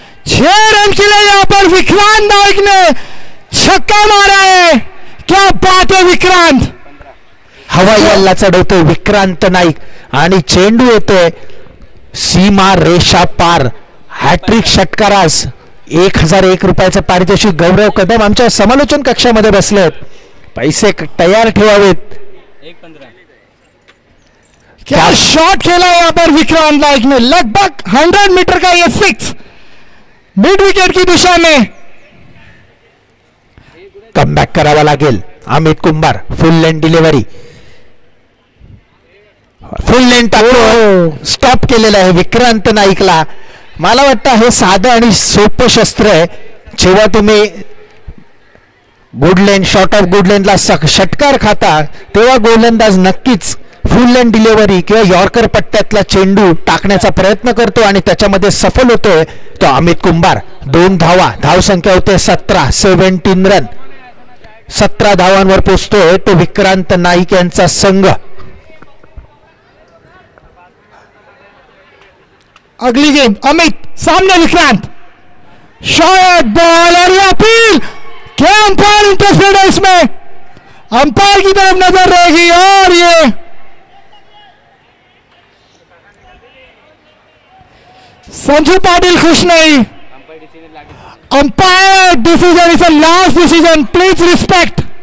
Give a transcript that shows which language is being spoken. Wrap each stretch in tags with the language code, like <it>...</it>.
<hi>6 run के लिए यहाँ पर विक्रांत नाईक ने छक्का मारा है, क्या बात है विक्रांत।</hi> <mr>हवाई हल्ला चढवतोय विक्रांत नाईक आणि चेंडू येतोय सीमा रेषा पार। हॅट्रिक षटकारास 1001 रुपयाचं पारितोषिक। गौरव कदम आमच्या समालोचन कक्षामध्ये बसलेत, पैसे तयार ठेवावेत।</mr> <hi>क्या शॉट खेला यहाँ पर विक्रांत नाईक ने, लगभग 100 मीटर का ये 6 मिड विकेट की दिशा में।</hi> <mr>कमबॅक करावा लागेल। अमित कुंभार फुल लेंथ डिलिव्हरी, फुल लेंथ टाकून स्टॉप केलेला आहे विक्रांत नाईकला। मला वाटतं हे साधं आणि सोपं शस्त्र आहे। जेव्हा तुम्ही good length short of good लेंथला षटकार खाता तेव्हा गोलंदाज नक्कीच फुल लेंथ डिलिव्हरी किंवा यॉर्कर पट्ट्यातला चेंडू टाकण्याचा प्रयत्न करतो आणि त्याच्यामध्ये सफल होतोय तो अमित कुंभार। 2 धावा, धावसंख्या होते 17 रन। 17 धावांवर पोहोचतोय तो विक्रांत नाईक यांचा संघ।</mr> <hi>अगली गेम अमित सामने विक्रांत, शॉट बॉल और अपील। क्या अंपायर इंटरेस्टेड है इसमें, अंपायर की तरफ नजर रहेगी। और ये संजू पाटिल खुश नहीं,</hi> <en>Umpire decision is a last decision, please respect.</en>